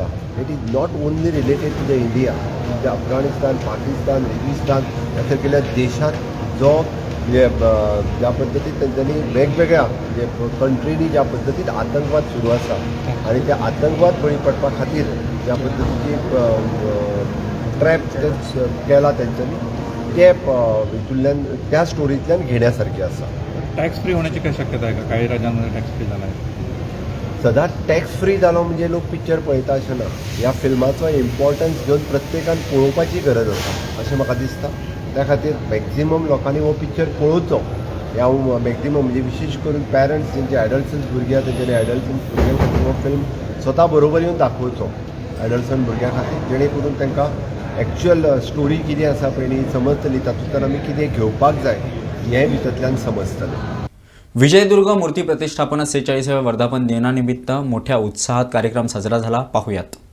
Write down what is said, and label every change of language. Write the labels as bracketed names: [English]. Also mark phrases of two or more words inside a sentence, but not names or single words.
[English] It is not only related to the India, [Konkani] म्हणजे अफगाणिस्तान, पाकिस्तान, रेगिस्तान ह्या सारकेल्या देशांत जो ज्या पद्दतीन तेंच्यांनी वेगवेगळ्या म्हणजे कंट्रीनी ज्या पद्दतीन आतंकवाद सुरू आसा आनी त्या आतंकवाद बळी पडपा खातीर ज्या पद्दतीची ट्रॅप केला तेंच्यांनी ते हितूंतल्यान त्या स्टोरींतल्यान घेण्यासारखें आसा. [English] tax free [Marathi] होण्याची काय शक्यता आहे का? काही राज्यांमध्ये [English] tax free [Marathi] झाला आहे. [Konkani] सदांच [English] tax free [Konkani] जालो म्हणजे लोक पिक्चर पळयता अशें ना. ह्या फिल्माचो इम्पॉर्टन्स घेवन प्रत्येकान पळोवपाची गरज आसा अशें म्हाका दिसता. त्या खातीर मॅक्झिमम लोकांनी हो पिक्चर पळोवचो. ह्या मॅक्झिमम म्हणजे विशेश करून पॅरंट्स जेंचे एडल्सन्स भुरगीं आसा तेंच्यांनी एडल्सन्स भुरग्यां खातीर हो फिल्म स्वता बरोबर येवन दाखोवचो एडल्सन भुरग्यां खातीर, जेणे करून तांकां [English] actual story [Konkani] कितें आसा पळय न्ही समजतली, तातूंतल्यान आमी कितें घेवपाक जाय हें भितरल्यान समजतलें. [Marathi] विजयदुर्ग मूर्ती प्रतिष्ठापना 46व्या वर्धापन दिनानिमित्त मोठ्या उत्साहात कार्यक्रम साजरा झाला. पाहूयात.